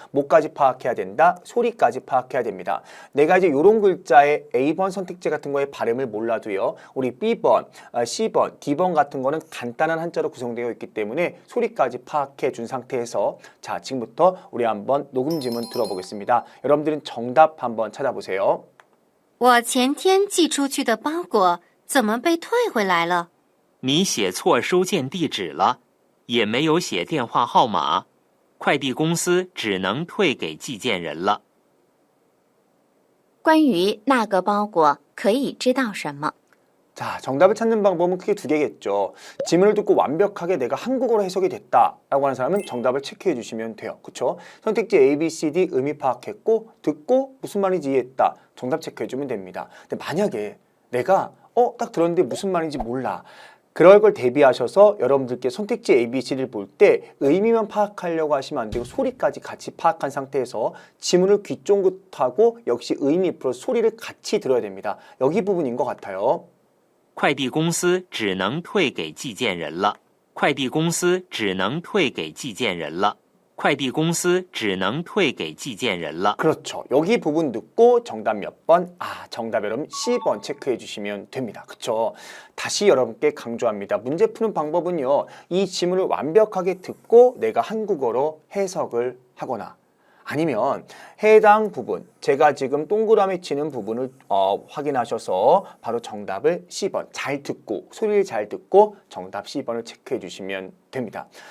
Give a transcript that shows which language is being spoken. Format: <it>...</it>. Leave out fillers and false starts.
<ko>뭐까지 파악해야 된다? 소리까지 파악해야 됩니다. 내가 이제 요런 글자에 A번 선택지 같은 거에 발음을 몰라도요. 우리 B번, C번, D번 같은 거는 간단한 한자로 구성되어 있기 때문에 소리까지 파악해 준 상태에서 자, 지금부터 우리 한번 녹음 지문 들어보겠습니다. 여러분들은 정답 한번 찾아보세요.</ko> <zh>我前天寄出去的包裹怎么被退回来了？你写错收件地址了，也没有写电话号码，快递公司只能退给寄件人了。关于那个包裹可以知道什么？</zh> <ko>자, 정답을 찾는 방법은 크게 두 개겠죠. 지문을 듣고 완벽하게 내가 한국어로 해석이 됐다라고 하는 사람은 정답을 체크해 주시면 돼요. 그쵸? 선택지 A, B, C, D 의미 파악했고 듣고 무슨 말인지 이해했다. 정답 체크해 주면 됩니다. 근데 만약에 내가 딱 들었는데 무슨 말인지 몰라. 그럴 걸 대비하셔서 여러분들께 선택지 A, B, C를 볼 때 의미만 파악하려고 하시면 안 되고 소리까지 같이 파악한 상태에서 지문을 귀 쫑긋하고 역시 의미 플러스 소리를 같이 들어야 됩니다. 여기 부분인 것 같아요.</ko> <zh>快递公司只能退给寄件人了。快递公司只能退给寄件人了。快递公司只能退给寄件人了。</zh> <ko>그렇죠. 여기 부분 듣고 정답 몇 번? 정답 여러분 C번 체크해 주시면 됩니다. 그렇죠. 다시 여러분께 강조합니다. 문제 푸는 방법은요. 이 지문을 완벽하게 듣고 내가 한국어로 해석을 하거나 아니면 해당 부분, 제가 지금 동그라미 치는 부분을 확인하셔서 바로 정답을 C번 잘 듣고 소리를 잘 듣고 정답 C번을 체크해 주시면 됩니다.</ko>